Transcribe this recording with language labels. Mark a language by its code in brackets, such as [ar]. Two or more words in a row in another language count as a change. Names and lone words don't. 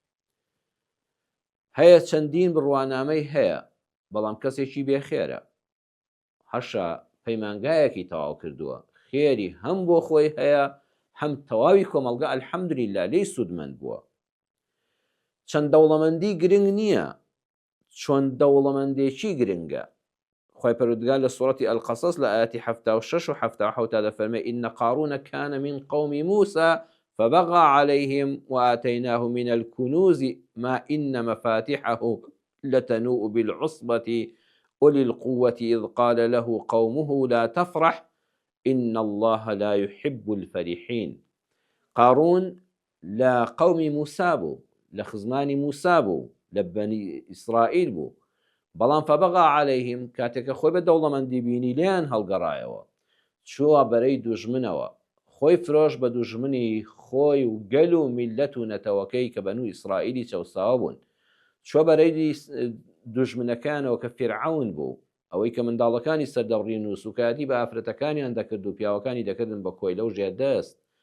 [ckb] هەیە چەندین بڕوانامەی هەیە، بەڵام کەسێکی بێخێرە، هەشە پەیمانگایەکی تەواو کردووە، خێری هەم بۆ خۆی هەیە هەم تەواوی کۆمەڵگە ئەلحەمدولیلا لێی سوودمەند بووە. چەند دەوڵەمەندی گرنگ نییە، چۆن دەوڵەمەندێکی گرنگە. خوای پەروەردگار لە سوورەتی ئەلقەسەس لە ئاەتی 76 و 77 دەفەرمێ [ar] ئین قارون كان من قوم موسى فبغى عليهم وآتيناه من الكنوز ما إن مفاتحه لتنوء بالعصبة أولي القوة إذ قال له قومه لا تفرح إن الله لا يحب الفرحين. [ckb] قارون لا قوم موسى بو، لخزمان موسى بو، لبني إسرائيل بو، بەڵام [ar] فەبەغا عەلەیهم [ckb] کاتێکە خۆی بە دەوڵەمەندی بینی لیان هەڵگەڕایەوە، چووە بەرەی دوژمنەوە، خۆی فرۆش بە دوژمنی خۆی و گەل و میلەت و نەتەوەکەی کە بەنووی ئیسرائیلی چەوساوە بوون، چووە بەرەی دوژمنەکانەوە کە فیرعەون بوو، ئەوەی کە منداڵەکانی سەردەڕین و سوکاتی بە ئافرەتەکانیان دەکرد و پیاوەکانی دەکردن بە کۆی لەو ژێردەست.